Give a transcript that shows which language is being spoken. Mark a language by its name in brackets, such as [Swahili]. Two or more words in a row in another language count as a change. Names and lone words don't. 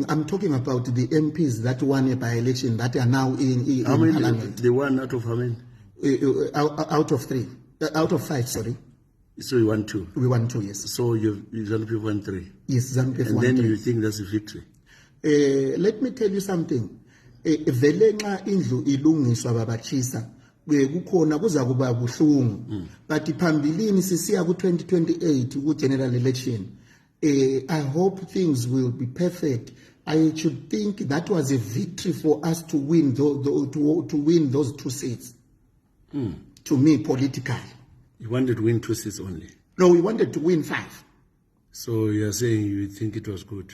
[English] I'm talking about the MPs that won a by-election that are now in how many, Parliament. The one out of how many? Out of 3. Out of 5, sorry. So you won 2? We won 2, yes. So ZANU-PF won 3? Yes, ZANU-PF won 3. And then you think that's a victory? Let me tell you something. [North Ndebele] Vele nxa indlu ilungiswa baba Tshisa kukhona kuza kuba buhlungu, but phambilini sisiya ku 2028 ku [English] general election. I hope things will be perfect. I should think that was a victory for us to win to win those 2 seats. To me, politically. You wanted to win 2 seats only? No, we wanted to win 5. So you're saying you think it was good?